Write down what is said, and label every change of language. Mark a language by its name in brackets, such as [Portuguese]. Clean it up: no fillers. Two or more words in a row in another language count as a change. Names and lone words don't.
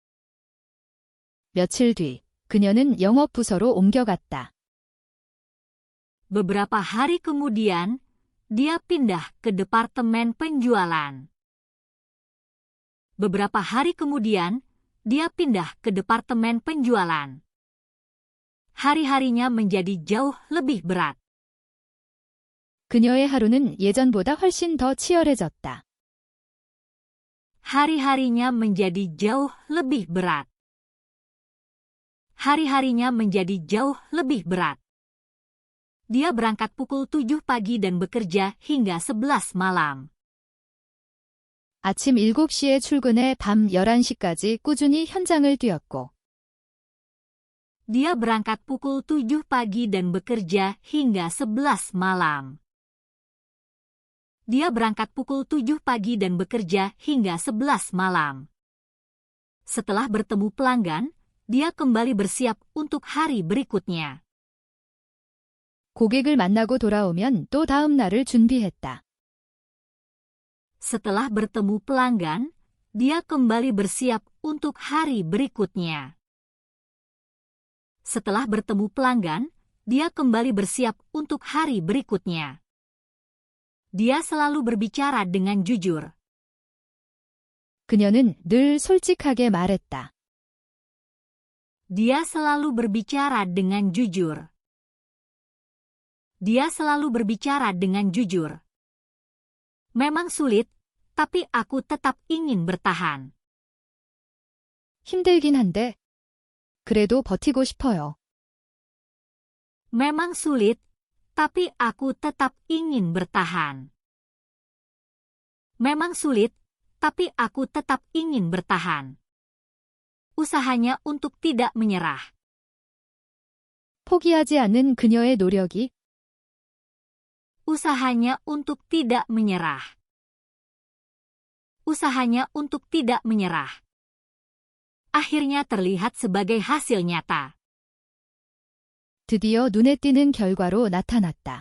[Korean] 며칠 뒤, 그녀는 영업 부서로 옮겨갔다. [Indonesian] Beberapa hari kemudian, dia pindah ke departemen penjualan. Beberapa hari kemudian, dia pindah ke departemen penjualan. Hari-harinya menjadi jauh lebih berat. [Korean] 그녀의 하루는 예전보다 훨씬 더 치열해졌다. [Indonesian] Hari-harinya menjadi jauh lebih berat. Hari-harinya menjadi jauh lebih berat. Dia berangkat pukul 7 pagi dan bekerja hingga 11 malam. [Korean] 아침 7시에 출근해 밤 11시까지 꾸준히 현장을 뛰었고, [Indonesian] Dia berangkat pukul 7 pagi dan bekerja hingga 11 malam. Dia berangkat pukul 7 pagi dan bekerja hingga 11 malam. Setelah bertemu pelanggan, dia kembali bersiap untuk hari berikutnya. [Korean] 고객을 만나고 돌아오면 또 다음 날을 준비했다. [Indonesian] Setelah bertemu pelanggan, dia kembali bersiap untuk hari berikutnya. Setelah bertemu pelanggan, dia kembali bersiap untuk hari berikutnya. Dia selalu berbicara dengan jujur. [Korean] 그녀는 늘 솔직하게 말했다. [Indonesian] Dia selalu berbicara dengan jujur. Dia selalu berbicara dengan jujur. Memang sulit, tapi aku tetap ingin bertahan. [Korean] 힘들긴 한데, 그래도 버티고 싶어요. [Indonesian] Memang sulit, tapi aku tetap ingin bertahan. Memang sulit, tapi aku tetap ingin bertahan. Usahanya untuk tidak menyerah. [Korean] 포기하지 않는 그녀의 노력이 [Indonesian] Usahanya untuk tidak menyerah. Usahanya untuk tidak menyerah. Akhirnya terlihat sebagai hasil nyata. [Korean] 드디어 눈에 띄는 결과로 나타났다.